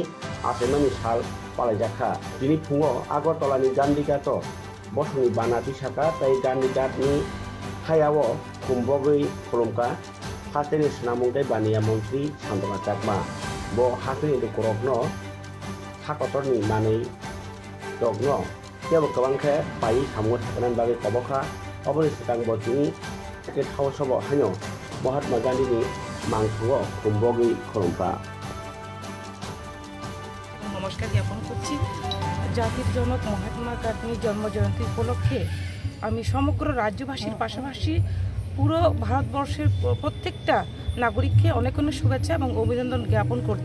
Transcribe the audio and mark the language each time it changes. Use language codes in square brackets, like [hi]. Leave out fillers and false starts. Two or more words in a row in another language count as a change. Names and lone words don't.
[trp] asemani sal palaijakha bini phungo Agartalani Gandhi Ghato bosongni bana tisaka tei Gandhi Ghat ni hayao kumbogwi khulumka hasteni snamung tei baniya mantri Santona Chakma bo haseni dukorokno hakotorni manei dogno kebo kabangkhe pai samungo thakanan bagui kobokha oboni sikang botini ke thau sobo hanyo Mahatma Gandhi ni mangsugo kumbogwi khulumka [bn] নমস্কার জ্ঞাপন করছি। জাতির জনক মহাত্মা গান্ধীর জন্মজয়ন্তী উপলক্ষে আমি সমগ্র রাজ্যবাসীর পাশাপাশি পুরো ভারতবর্ষের প্রত্যেকটা নাগরিককে অনেক অনেক শুভেচ্ছা এবং অভিনন্দন জ্ঞাপন করছি।